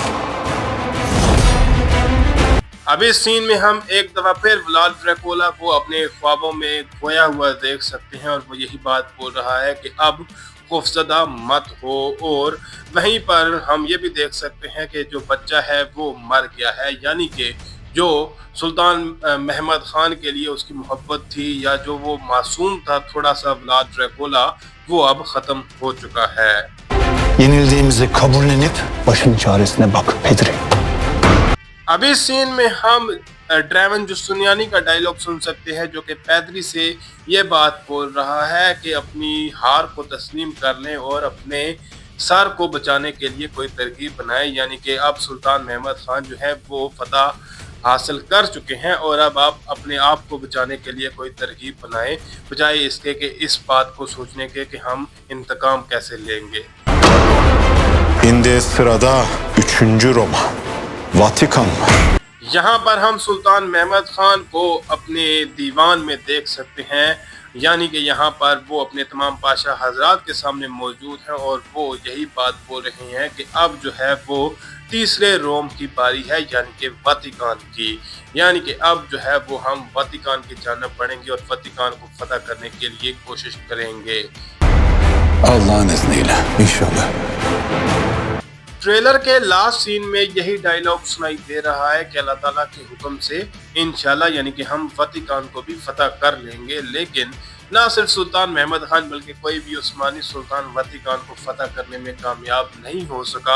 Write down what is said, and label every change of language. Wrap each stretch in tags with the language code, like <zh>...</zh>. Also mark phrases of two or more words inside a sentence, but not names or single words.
<hi>अब इस सीन में हम एक दफा फिर व्लाद ड्रैकुला को अपने ख्वाबों में खोया हुआ देख सकते हैं और वो यही बात बोल रहा है कि अब खौफजदा मत हो। और वहीं पर हम ये भी देख सकते हैं कि जो बच्चा है वो मर गया है, यानी कि जो सुल्तान महमद खान के लिए उसकी मोहब्बत थी या जो वो मासूम था थोड़ा सा व्लाद ड्रैकुला, वो अब ख़त्म हो चुका है।</hi> <tr>Yenildiğimizi kabullenip başın çaresine bak Pedri.</tr> <hi>अब इस सीन में हम ड्रैवन जुस्तानियानी का डायलॉग सुन सकते हैं जो कि पैदरी से ये बात बोल रहा है कि अपनी हार को तस्लीम कर लें और अपने सर को बचाने के लिए कोई तरकीब बनाए। यानी कि अब सुल्तान महमद खान जो है वो फतह हासिल कर चुके हैं और अब आप अपने आप को बचाने के लिए कोई तरकीब बनाएं, बजाय इसके कि इस बात को सोचने के कि हम इंतकाम कैसे लेंगे।</hi> <tr>Şimdi sırada 3. Roma. Vatikan.</tr> <hi>यहाँ पर हम सुल्तान महमद खान को अपने दीवान में देख सकते हैं, यानी कि यहाँ पर वो अपने तमाम पाशा हजरात के सामने मौजूद हैं और वो यही बात बोल रहे हैं कि अब जो है वो तीसरे रोम की बारी है, यानी कि वतिकान की। यानी कि अब जो है वो हम वतिकान की जानब बढ़ेंगे और वतिकान को फतह करने के लिए कोशिश करेंगे</hi> <tr>Allah'ın izniyle inşallah.</tr> <hi>ट्रेलर के लास्ट सीन में यही डायलॉग सुनाई दे रहा है कि अल्लाह ताला के हुक्म से इंशाल्लाह, यानी कि हम वतिकान को भी फतह कर लेंगे। लेकिन ना सिर्फ सुल्तान महमद खान बल्कि कोई भी उस्मानी सुल्तान वतिकान को फतह करने में कामयाब नहीं हो सका।</hi>